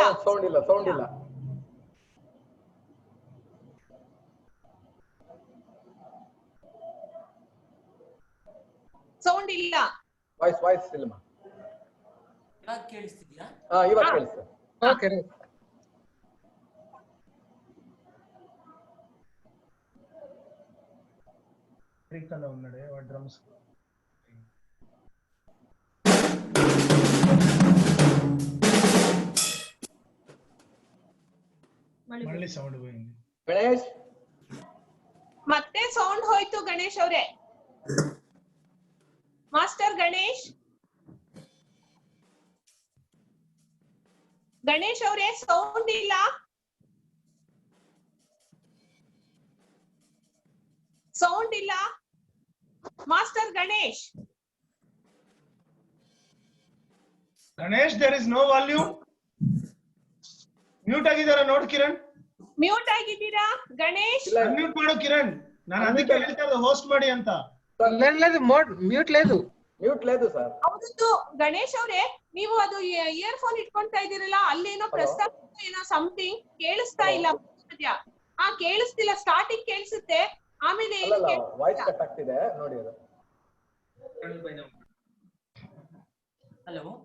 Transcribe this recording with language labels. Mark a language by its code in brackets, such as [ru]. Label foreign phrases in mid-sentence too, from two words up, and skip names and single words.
[kn] ಸೌಂಡ್ ಇಲ್ಲ, ಸೌಂಡ್ ಇಲ್ಲ. ಸೌಂಡ್ ಇಲ್ಲ. ವಾಯ್ಸ್ ಇಲ್ಲಮ್ಮ. ಇವಾಗ ಕೇಳಿಸ್ತಿದ್ಯಾ? ಇವಾಗ ಕೇಳಿಸ್ತದೆ. ಓಕೆ [te] ఉన్నాడే వాడు డ్రమ్స్. మళ్ళీ సౌండ్ పోయింది. [kn] ಗಣೇಶ್ ಮತ್ತೆ ಸೌಂಡ್ ಹೋಯ್ತು ಗಣೇಶ್ ಅವರೇ. ಮಾಸ್ಟರ್ ಗಣೇಶ್ ಅವರೇ ಸೌಂಡ್ ಇಲ್ಲ. ಸೌಂಡ್ ಇಲ್ಲ ಮಾಸ್ಟರ್ ಗಣೇಶ್. [en] ಗಣೇಶ್ there is no volume. [kn] ಮ್ಯೂಟ್ ಆಗಿದಾರ ನೋಡು ಕಿರಣ್. ಮ್ಯೂಟ್ ಆಗಿದ್ದೀರಾ ಗಣೇಶ್? ಮ್ಯೂಟ್ ಮಾಡು ಕಿರಣ್. ನಾನು ಅದಕ್ಕೆ ಹೇಳ್ತಾ ಇದ್ದೆ ಹೋಸ್ಟ್ ಮಾಡಿ ಅಂತ. [te] లేదు మ్యూట్ లేదు [kn] ಸರ್. ಹೌದು ಗಣೇಶ್ ಅವರೇ, ನೀವು ಅದು [en] ear phone [kn] ಇಟ್ಕೊಂತಾ ಇದೀರಲ್ಲ, ಅಲ್ಲೇನೋ ಪ್ರಸ್ತಾಪ ಏನೋ ಸಮಥಿಂಗ್ ಕೇಳಿಸ್ತಾ ಇಲ್ಲ. ಕೇಳಿಸ್ತಿಲ್ಲ. ಸ್ಟಾರ್ಟಿಂಗ್ ಕೇಳಿಸುತ್ತೆ, ಆಮೇಲೆ [en] voice cut [kn] ಆಗ್ತಿದೆ ನೋಡಿ ಅದು. ಹಲೋ,